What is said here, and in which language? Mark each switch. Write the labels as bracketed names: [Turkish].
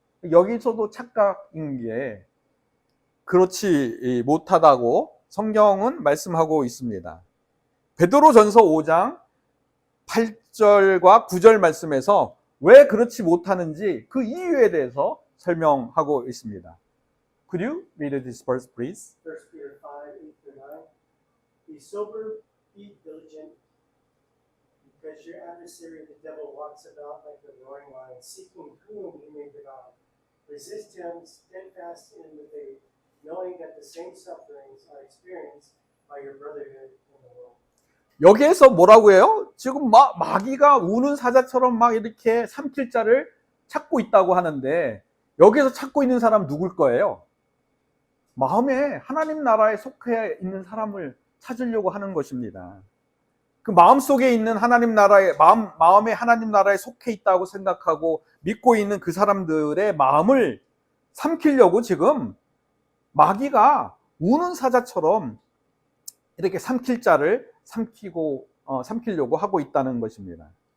[Korean] 여기서도 착각인 게 그렇지 못하다고 성경은 말씀하고 있습니다. 베드로전서 5장 8절과 9절 말씀에서 왜 그렇지 못하는지 그 이유에 대해서 설명하고 있습니다. [English] Could you read this verse, please? 1 Peter 5:8-9. Be sober, be diligent, because your adversary, the devil, walks about like a roaring lion, seeking whom he may devour. Resist him steadfast in the faith, knowing that the same sufferings are experienced by your brotherhood in the world. [Korean] 여기에서 뭐라고 해요? 지금 마귀가 우는 사자처럼 막 이렇게 삼킬 자를 찾고 있다고 하는데 여기에서 찾고 있는 사람 누굴 거예요? 마음에 하나님 나라에 속해 있는 사람을 찾으려고 하는 것입니다. 그 마음속에 있는 하나님 나라에 마음에 하나님 나라에 속해 있다고 생각하고 믿고 있는 그 사람들의 마음을 삼키려고 지금 마귀가 우는 사자처럼 이렇게 삼킬 자를 삼키려고 하고 있다는 것입니다.